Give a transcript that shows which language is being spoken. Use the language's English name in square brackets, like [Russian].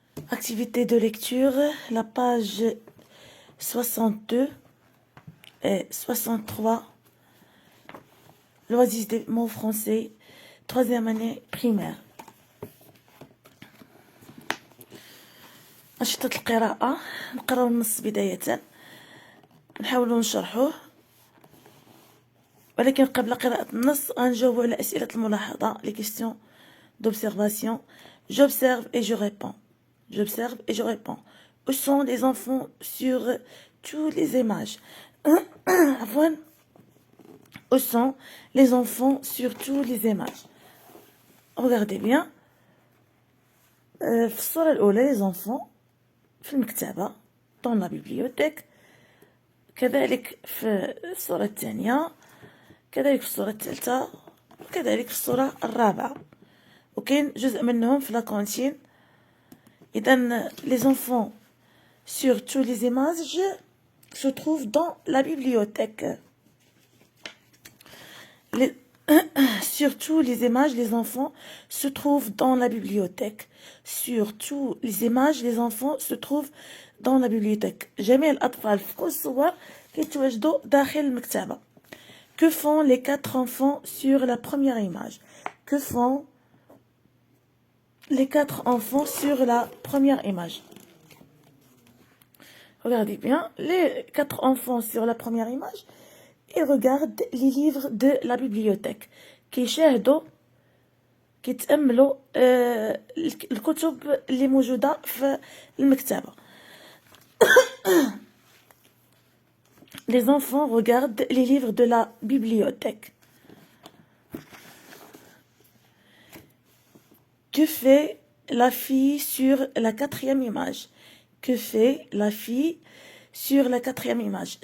[French] Activité de lecture, la page 62 et 63. L'oasis des mots français, 3e année primaire. [Arabic] أنشطة القراءة نقراو النص بداية نحاولوا نشرحوه، ولكن قبل قراءة النص غنجاوبوا على أسئلة الملاحظة [French] les questions d'observation. J'observe et je réponds. J'observe et je réponds. Où sont les enfants sur toutes les images? [Arabic] عفوا. [French] Où sont les enfants sur toutes les images? Regardez bien. [Arabic] في الصورة الأولى [French] les enfants [Arabic] في المكتبة [French] dans la bibliothèque، [Arabic] كذلك في الصورة الثانية، كذلك في الصورة الثالثة، وكذلك في الصورة الرابعة، وكاين جزء منهم في لاكونتين. [French] إذن les enfants sur toutes les images se trouvent dans la bibliothèque. Sur toutes les images, les enfants se trouvent dans la bibliothèque. Sur toutes les images, les enfants se trouvent dans la bibliothèque. [Arabic] جميع الأطفال في كل الصور كيتواجدوا داخل المكتبة. [French] Que font les 4 enfants sur la première image? Que font les 4 enfants sur la première image? Regardez bien, les 4 enfants sur la première image, ils regardent les livres de la bibliothèque. [Arabic] كيشاهدوا كيتأملوا الكتب اللي موجودة في المكتبة. [French] Les enfants regardent les livres de la bibliothèque. Que fait la fille sur la 4e image? Que fait la fille sur la 4e image?